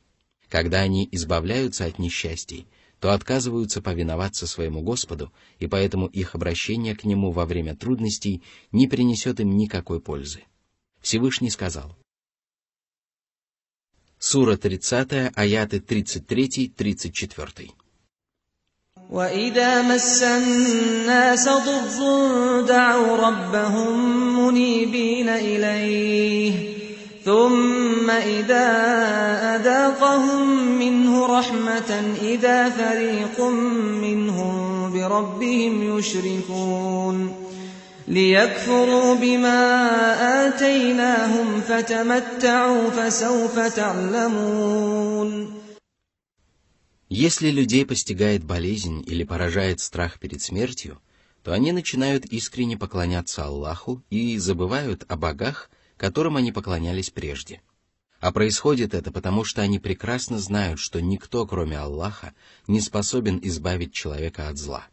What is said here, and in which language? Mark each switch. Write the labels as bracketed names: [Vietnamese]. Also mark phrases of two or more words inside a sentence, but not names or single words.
[Russian] Когда они избавляются от несчастий, то отказываются повиноваться своему Господу, и поэтому их обращение к Нему во время трудностей не принесет им никакой пользы. Всевышний сказал. Сура 30, аяты 33-34. [Arabic] وَإِذَا مَسَّ النَّاسَ ضُرٌّ دَعَوْا رَبَّهُم مُّنِيبِينَ إِلَيْهِ ثُمَّ إِذَا أَذَاقَهُم مِّنْهُ رَحْمَةً إِذَا فَرِيقٌ مِّنْهُم بِرَبِّهِمْ يُشْرِكُونَ لِيَكْفُرُوا بِمَا آتَيْنَاهُمْ فَتَمَتَّعُوا فَسَوْفَ تَعْلَمُونَ. [Russian] Если людей постигает болезнь или поражает страх перед смертью, то они начинают искренне поклоняться Аллаху и забывают о богах, которым они поклонялись прежде. А происходит это потому, что они прекрасно знают, что никто, кроме Аллаха, не способен избавить человека от зла.